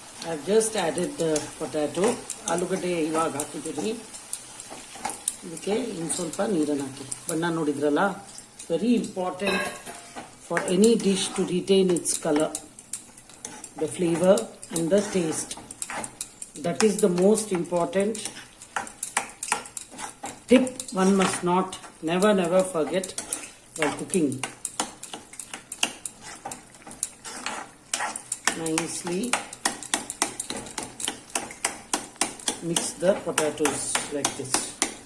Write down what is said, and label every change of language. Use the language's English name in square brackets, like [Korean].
[English] I've just added the potato. [Kannada] ಆಲೂಗಡ್ಡೆ ಇವಾಗ ಹಾಕಿದ್ದೀನಿ. ಇದಕ್ಕೆ ಇನ್ನು ಸ್ವಲ್ಪ ನೀರನ್ನು ಹಾಕಿ. ಬಣ್ಣ ನೋಡಿದ್ರಲ್ಲ, [English] Very important for any dish to retain its colour, the flavor and the taste. That is the most important tip one must not never forget while cooking. Nicely mix the potatoes like this.